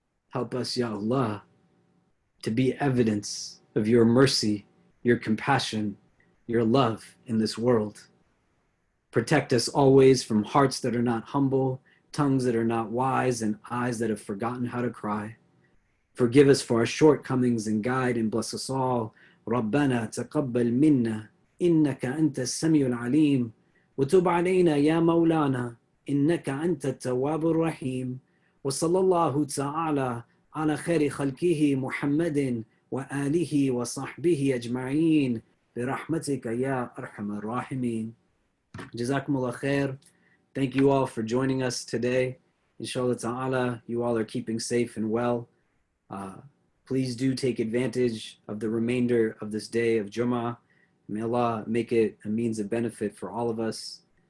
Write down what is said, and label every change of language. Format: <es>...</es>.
<en>Help us, Ya Allah, to be evidence of your mercy, your compassion, your love in this world. Protect us always from hearts that are not humble, tongues that are not wise, and eyes that have forgotten how to cry. Forgive us for our shortcomings and guide and bless us all.</en> <ar>ربنا تقبل منا إنك أنت السميع العليم وتب علينا يا مولانا إنك أنت التواب الرحيم وصلى الله تعالى على خير خلقه محمد وآله وصحبه أجمعين برحمتك يا أرحم الراحمين.</ar> <en>Jazakumullah khair. Thank you all for joining us today. Inshallah ta'ala, you all are keeping safe and well. Please do take advantage of the remainder of this day of Jummah. May Allah make it a means of benefit for all of us.</en>